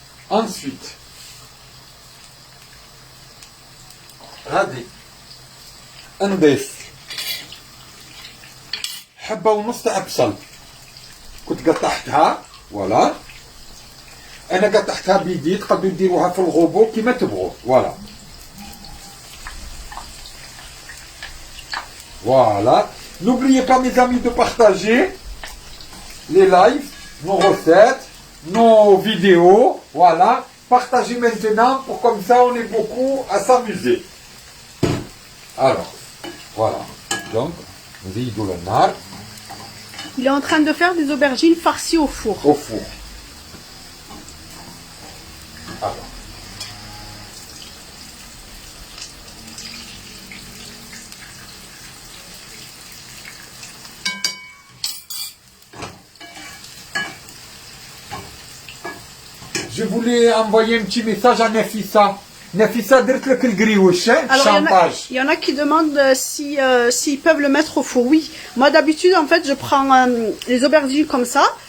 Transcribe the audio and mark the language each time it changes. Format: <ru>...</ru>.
<ar>Ensuite, غادي نضيف حبة ونص تاع بصل كنت قطعتها. فوالا, انا قطعتها بيدي, تقدروا ديروها في الغوبو كيما تبغوا.</ar> <fr>فوالا, voilà. N'oubliez pas mes amis de partager les lives, nos recettes, nos vidéos. Voilà, partagez maintenant pour comme ça on est beaucoup à s'amuser. Alors, voilà.</fr> <ar>Donc, نزيدو النار.</ar> <fr>Il est en train de faire des aubergines farcies au four. Au four. Alors. Je voulais envoyer un petit message à Nafissa.</fr> <ar>Nafissa, درت لك القريوش, chantage.</ar> <fr>Il y en a qui demandent s'ils peuvent le mettre au four. Oui, moi d'habitude en fait je prends les aubergines comme ça.</fr>